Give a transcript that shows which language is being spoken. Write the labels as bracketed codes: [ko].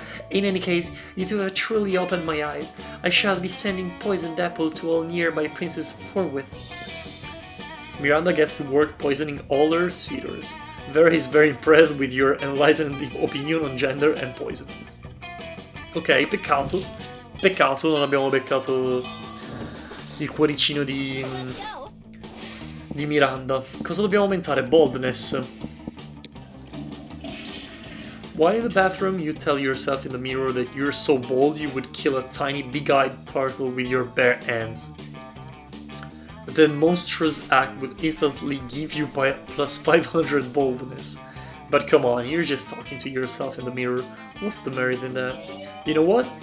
[en] In any case, you two have truly opened my eyes. I shall be sending poisoned apple to all nearby princes forthwith. Miranda gets to work poisoning all her suitors. Vera is very impressed with your enlightened opinion on gender and poison. [it] Ok, peccato. Peccato, non abbiamo beccato il cuoricino di Miranda. Cosa dobbiamo aumentare? Boldness. [en] While in the bathroom, you tell yourself in the mirror that you're so bold you would kill a tiny big-eyed turtle with your bare hands. The monstrous act would instantly give you plus 500 boldness. But come on, you're just talking to yourself in the mirror. What's the merit in that? You know what?